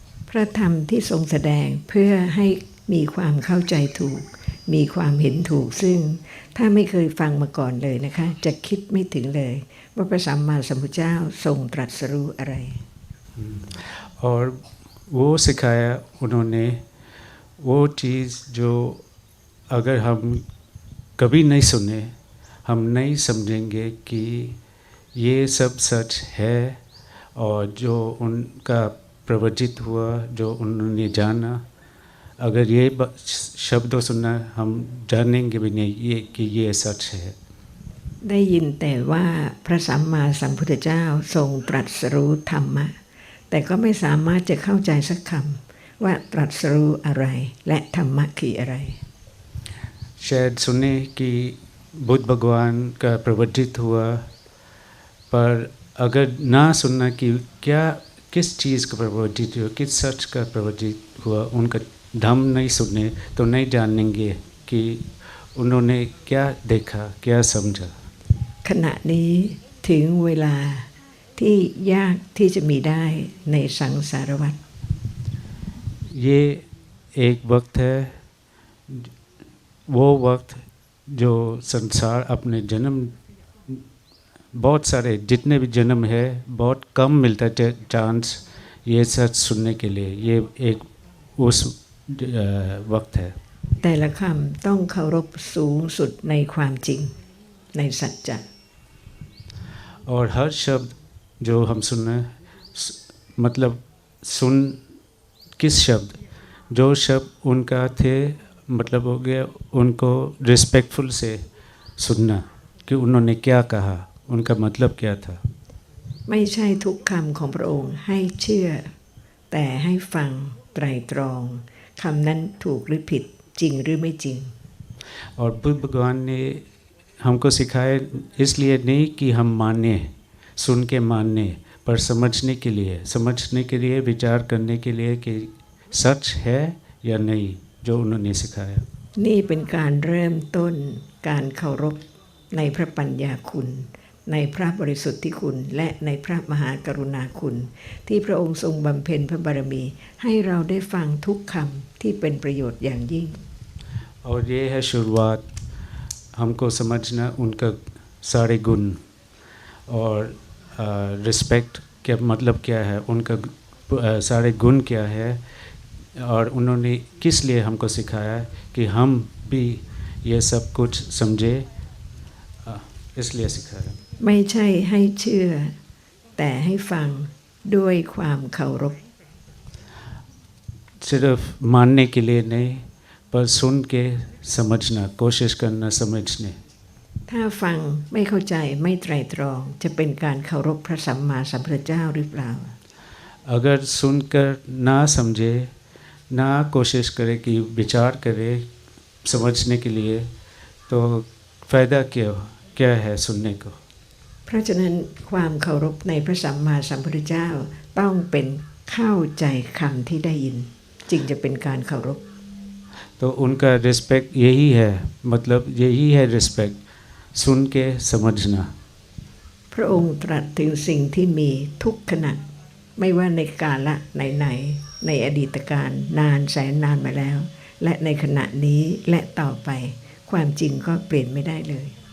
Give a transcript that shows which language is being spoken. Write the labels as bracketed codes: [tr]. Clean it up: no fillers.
[th] พระธรรมที่ทรงแสดงเพื่อให้มีความเข้าใจถูกมีความเห็นถูกซึ่งถ้าไม่เคยฟังมาก่อนเลยนะคะจะคิดไม่ถึงเลยว่าพระสัมมาสัมพุทธเจ้าทรงตรัสรู้อะไร [hi] और वो सिखाया उन्होंने वो चीज़ जो अगर हम कभी नहीं सुने हम नहीं समझेंगे कि ये सब सच है। और जो उनका प्रवचित हुआ, जो उन्होंने जाना, अगर ये शब्दों सुनना हम जानेंगे भी नहीं ये कि ये सच है। [th] ได้ยินแต่ว่าพระสัมมาสัมพุทธเจ้าทรงตรัสรู้ธรรมะแต่ก็ไม่สามารถจะเข้าใจสักคำว่าตรัสรู้อะไรและธรรมะคืออะไร [hi] शायद सुने कि बुद्ध भगवान का प्रवचित हुआ, पर अगर ना सुनना कि क्या किस चीज़ का प्रवृत्ति हुआ, किस सच का प्रवृत्ति हुआ, उनका धम नहीं सुने तो नहीं जानेंगे कि उन्होंने क्या देखा, क्या समझा। [th] ขณะนี้ถึงเวลาที่ยากที่จะมีได้ในสังสารวัฏ [hi] ये एक वक्त है, वो वक्त जो संसार अपने जन्म बहुत सारे जितने भी जन्म है बहुत कम मिलता है चांस ये सच सुनने के लिए। ये एक उस वक्त है। [th] แต่ละคำต้องเคารพสูงสุดในความจริงในสัจจะ [hi] और हर शब्द जो हम सुनना मतलब सुन किस शब्द जो शब्द उनका थे मतलब हो गया उनको रिस्पेक्टफुल से सुनना कि उन्होंने क्या कहा, उनका मतलब क्या था। [th] ไม่ใช่ทุกคำของพระองค์ให้เชื่อแต่ให้ฟังไตรตรองคำนั้นถูกหรือผิดจริงหรือไม่จริง [hi] और बुद्ध भगवान ने हमको सिखाया इसलिए नहीं कि हम माने सुन के मानने पर समझने के लिए विचार करने के लिए कि सच है या नहीं जो उन्होंने सिखाया। [th] นี่เป็นการเริ่มต้นการเคารพในพระปัญญาคุณในพระบริสุทธิคุณและในพระมหากรุณาคุณที่พระองค์ทรงบำเพ็ญพระบารมีให้เราได้ฟังทุกคำที่เป็นประโยชน์อย่างยิ่ง [hi] और ये है शुरुआत हमको समझना उनका सारे गुण और रिस्पेक्ट क्या मतलब क्या है, उनका सारे गुण क्या है और उन्होंने किस लिए हमको सिखाया कि हम भी ये सब कुछ समझे, इसलिए सिखाया। [th] ไม่ใช่ให้เชื่อแต่ให้ฟังด้วยความเคารพ [hi] सिर्फ मानने के लिए नहीं पर सुन के समझना, कोशिश करना समझने। [th] ถ้าฟังไม่เข้าใจไม่ไตร่ตรองจะเป็นการเคารพพระสัมมาสัมพุทธเจ้าหรือเปล่า [hi] अगर सुनकर ना समझे ना कोशिश करे कि विचार करे समझने के लिए तो फ़ायदा क्या है सुनने को। [th] เพราะฉะนั้นความเคารพในพระสัมมาสัมพุทธเจ้าต้องเป็นเข้าใจคำที่ได้ยินจึงจะเป็นการเคารพ [hi] तो उनका रिस्पेक्ट यही है, मतलब यही है रिस्पेक्ट, सुन के समझना। [th] พระองค์ตรัสถึงสิ่งที่มีทุกขณะไม่ว่าในกาลไหนในอดีตการนานแสนนานมาแล้วและในขณะนี้และต่อไปความจริงก็เปลี่ยนไม่ได้เลย